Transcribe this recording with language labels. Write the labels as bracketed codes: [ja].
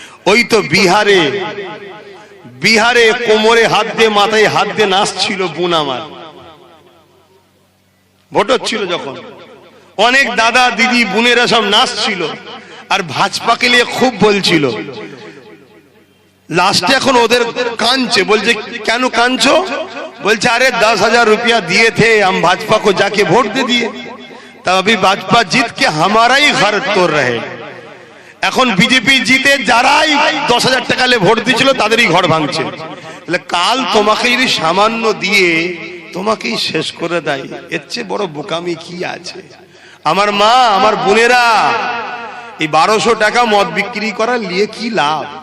[bn] ওই তো বিহারে কোমরে হাত দিয়ে মাথায় হাত দিয়ে নাচছিল বোন আমার, ভোট হচ্ছিল যখন, অনেক দাদা দিদি বোনেরা সব নাচছিল আর ভাজপাকে নিয়ে খুব বলছিল। লাস্টে এখন ওদের কাঁদছে, বলছে কেন কাঁদছো? বলছে [hi] अरे 10,000 रुपया दिए थे हम भाजपा को जाके वोट दे दिए, तब अभी भाजपा जीत के हमारा ही घर तोड़ रहे। [bn] এখন বিজেপি জিতে যারাই 10,000 টাকা নিয়ে ভোট দিয়েছিল তাদেরই ঘর ভাঙছে। তাহলে কাল তোমাকে যদি সামান্য দিয়ে তোমাকেই শেষ করে দেয়, এর চেয়ে বড় বোকামি কি আছে? আমার মা, আমার বোনেরা, এই 1200 টাকা মদ বিক্রি করার নিয়ে কি লাভ?